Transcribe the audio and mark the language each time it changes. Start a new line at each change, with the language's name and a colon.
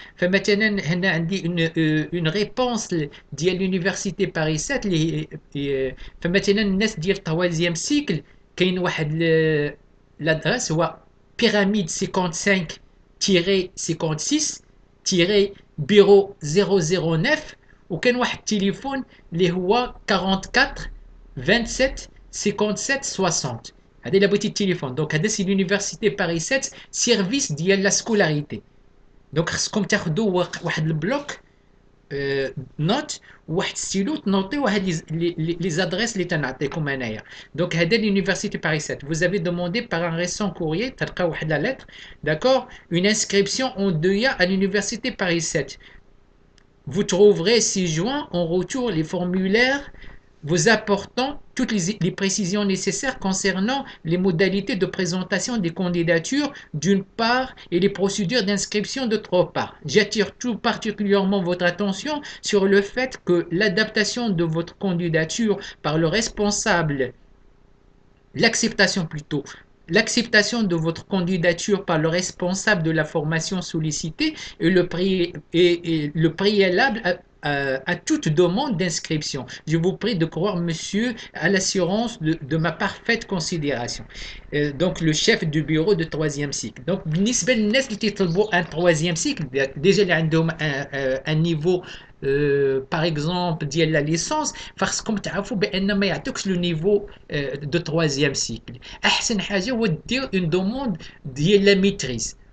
Arabic: فمثلا هنا عندي اون ريبونس ديال لونيفرسيتي باريس 7 فمثلا الناس ديال التروازيام سيكل كاين واحد لادريس هو بيراميد 55 56 بيرو 009، وكان واحد التليفون اللي هو 44 27 57 60. هذا الا بغيتي التليفون. دونك هذا سي لونيفرسيتي باريس 7 سيرفيس ديال لا سكولاريتي. دونك خصكم تاخذوا واحد البلوك نوت وواحد ستيلو تنوطيو هاد لي زادريس اللي تنعطيكم انايا. دونك هذا لونيفرسيتي باريس 7
French: vous avez demandé par un récent courrier
Arabic: تلقاو واحد لا
French: lettre d'accord une inscription en DEA à l'université Paris 7. Vous trouverez ci-joint en retour les formulaires vous apportant toutes les précisions nécessaires concernant les modalités de présentation des candidatures d'une part et les procédures d'inscription d'autre part. J'attire tout particulièrement votre attention sur le fait que l'adaptation de votre candidature par le responsable, l'acceptation plutôt, l'acceptation de votre candidature par le responsable de la formation sollicitée est le préalable à toute demande d'inscription. Je vous prie de croire, monsieur, à l'assurance de ma parfaite considération. Donc, le chef du bureau de troisième cycle.
Arabic: Donc, بالنسبة للناس اللي تيطلبوا
French: un troisième cycle,
Arabic: déjà اللي عندهم
French: un niveau
Arabic: باغ اكزومبل ديال لا ليسونس، فخصكم تعرفوا بان ما يعطيكش لو نيفو دو تروازيام سيكل. احسن حاجه هو دير اون دوموند ديال لا ميتريز.